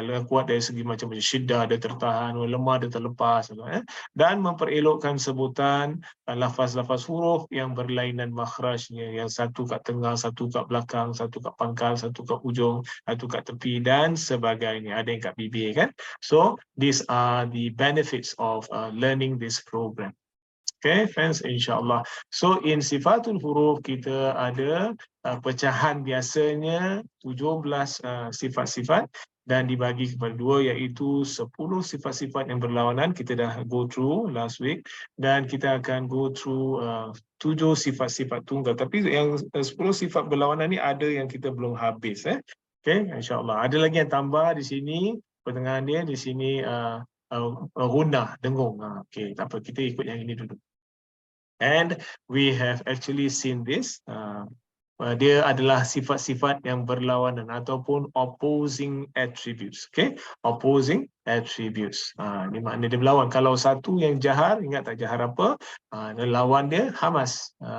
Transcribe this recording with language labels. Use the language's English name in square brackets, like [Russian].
[Malay] Kuat dari segi macam syiddah dia tertahan, lemah dia terlepas, dan memperelokkan sebutan lafaz-lafaz huruf yang berlainan makhrajnya, yang satu kat tengah, satu kat belakang, satu kat pangkal, satu kat ujung, satu kat tepi dan sebagainya. Ada yang kat bibir kan. [English] So these are the benefits of learning this program. Okay, friends, [Malay] insyaAllah. So, in sifatul huruf, kita ada pecahan biasanya 17 sifat-sifat dan dibagi kepada dua, iaitu 10 sifat-sifat yang berlawanan. Kita dah [English] go through [Malay] last week dan kita akan go through 7 sifat-sifat tunggal. Tapi yang 10 sifat berlawanan ni ada yang kita belum habis. Okay, insyaAllah. Ada lagi yang tambah di sini, pertengahan dia di sini gunah, dengung. Okay, tak apa, kita ikut yang ini dulu. [English] And we have actually seen this. [Malay] Dia adalah sifat-sifat yang berlawanan ataupun [English] opposing attributes. [Malay] Okay, [English] opposing attributes. [Malay] Ini makna dia berlawan. Kalau satu yang jahar, ingat tak jahar apa? Lawan dia hamas.